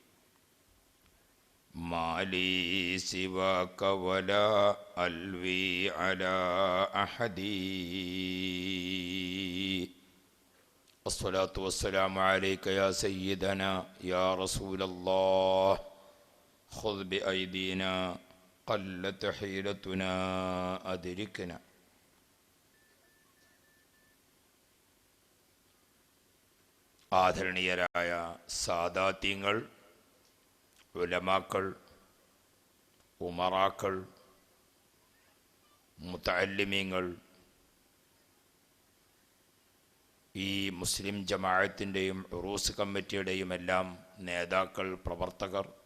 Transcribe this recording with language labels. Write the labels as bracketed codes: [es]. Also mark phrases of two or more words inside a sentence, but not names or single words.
[ar] ما لي سواك ولا ألوي على أحد الصلاة والسلام عليك يا سيدنا يا رسول الله خذ بأيدينا قلت حيلتنا أدركنا. [ml] ആദരണീയരായ സാദാത്യങ്ങൾ, ഉലമാക്കൾ, ഉമറാക്കൾ, മുതഅല്ലിമീങ്ങൾ, ഈ മുസ്ലിം ജമാഅത്തിൻ്റെയും ഉറൂസ് കമ്മിറ്റിയുടെയും എല്ലാം നേതാക്കൾ, പ്രവർത്തകർ,